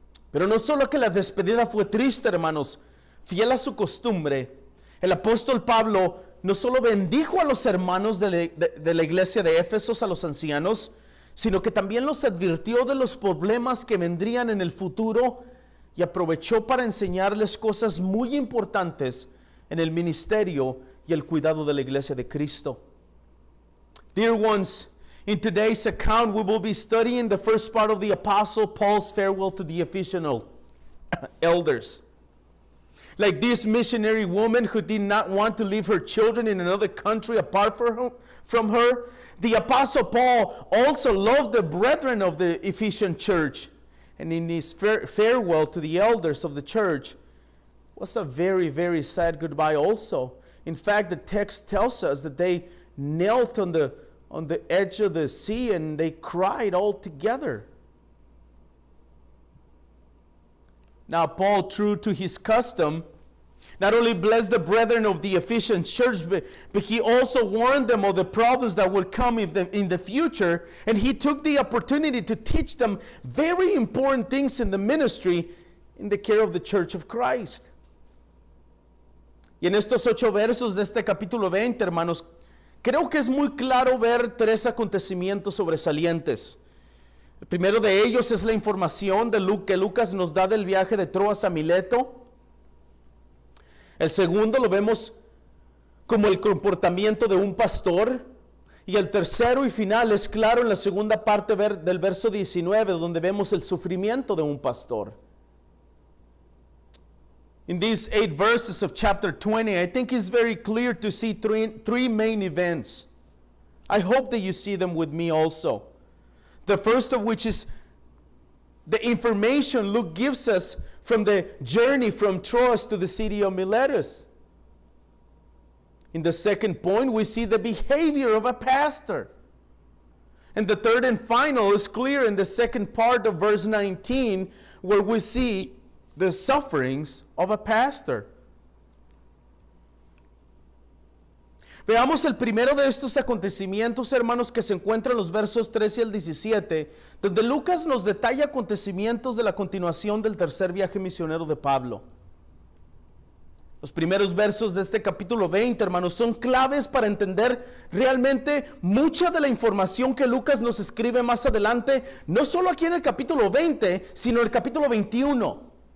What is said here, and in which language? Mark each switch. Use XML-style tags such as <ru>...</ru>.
<es>Pero no solo que la despedida fue triste, hermanos, fiel a su costumbre, el apóstol Pablo no solo bendijo a los hermanos de la iglesia de Éfeso, a los ancianos, sino que también los advirtió de los problemas que vendrían en el futuro y aprovechó para enseñarles cosas muy importantes en el ministerio y el cuidado de la iglesia de Cristo.</es> <en>Dear ones, in today's account we will be studying the first part of the Apostle Paul's farewell to the Ephesian elders. Like this missionary woman who did not want to leave her children in another country apart from her, the Apostle Paul also loved the brethren of the Ephesian church. And in his farewell to the elders of the church was a very, very sad goodbye also. In fact, the text tells us that they knelt on the edge of the sea and they cried all together. Now, Paul, true to his custom, not only blessed the brethren of the Ephesian church, but he also warned them of the problems that would come in the future. And he took the opportunity to teach them very important things in the ministry in the care of the church of Christ.</en> <es>Y en estos 8 versos de este capítulo 20, hermanos, creo que es muy claro ver 3 acontecimientos sobresalientes. El primero de ellos es la información que Lucas nos da del viaje de Troas a Mileto. El segundo lo vemos como el comportamiento de un pastor. Y el tercero y final es claro en la segunda parte del verso 19, donde vemos el sufrimiento de un pastor.</es> <en>In these 8 verses of chapter 20, I think it's very clear to see three main events. I hope that you see them with me also. The first of which is the information Luke gives us from the journey from Troas to the city of Miletus. In the second point, we see the behavior of a pastor. And the third and final is clear in the second part of verse 19, where we see the sufferings of a pastor.</en> <es>Veamos el primero de estos acontecimientos, hermanos, que se encuentra en los versos 13 al 17, donde Lucas nos detalla acontecimientos de la continuación del tercer viaje misionero de Pablo. Los primeros versos de este capítulo 20, hermanos, son claves para entender realmente mucha de la información que Lucas nos escribe más adelante, no solo aquí en el capítulo 20, sino en el capítulo 21.</es>